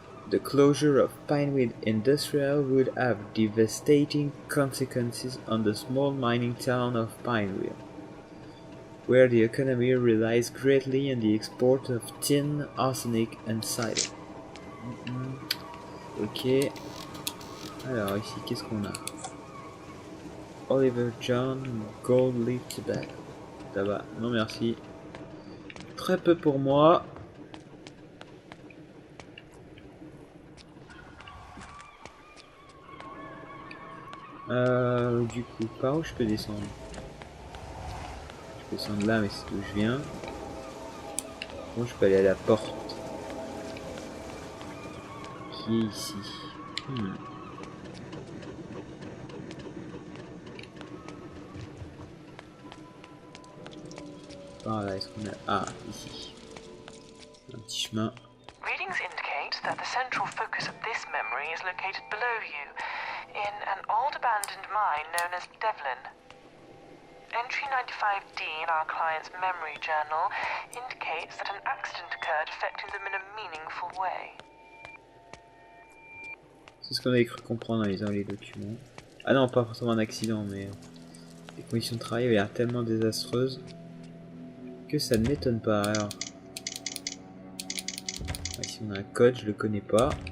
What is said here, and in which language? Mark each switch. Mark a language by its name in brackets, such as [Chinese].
[English] The closure of Pinewheel Industrial would have devastating consequences on the small mining town of Pinewheel, where the economy relies greatly on the export of tin, arsenic and cider. Ok. [French] Alors ici, qu'est-ce qu'on a? Oliver John Gold Leaf Tobacco. Tabac, non merci. Très peu pour moi. Du coup, par où je peux descendre? Je peux descendre là, mais c'est d'où je viens. Bon, je peux aller à la porte qui est ici. Par là, est-ce qu'on a... Ah, ici. Un petit chemin. [English] Readings indicate that the central focus of this memory is located below you, in an old abandoned mine known as Devlin. Entry 95D in our client's memory journal indicates that an accident occurred affecting them in a meaningful way. [French] C'est ce qu'on avait cru comprendre en lisant les documents. Ah non, pas forcément un accident, mais les conditions de travail avaient l'air tellement désastreuses que ça ne m'étonne pas. Alors, ici on a un code, je le connais pas.